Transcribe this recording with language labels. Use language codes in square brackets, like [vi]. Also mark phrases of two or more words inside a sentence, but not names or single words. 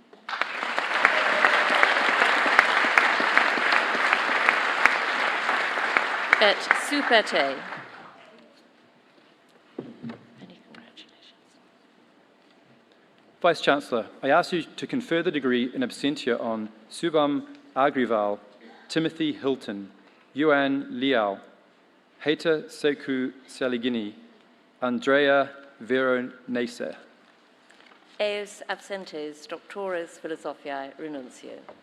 [la] Et Superte. [en] Many congratulations. Vice-Chancellor, I ask you to confer the degree in absentia on Subham Agrival, Timothy Hilton, Yuan Liao, Heta Seku Saligini, Andrea Veronese. [la] Eos absentes doctores philosophiae renuncio.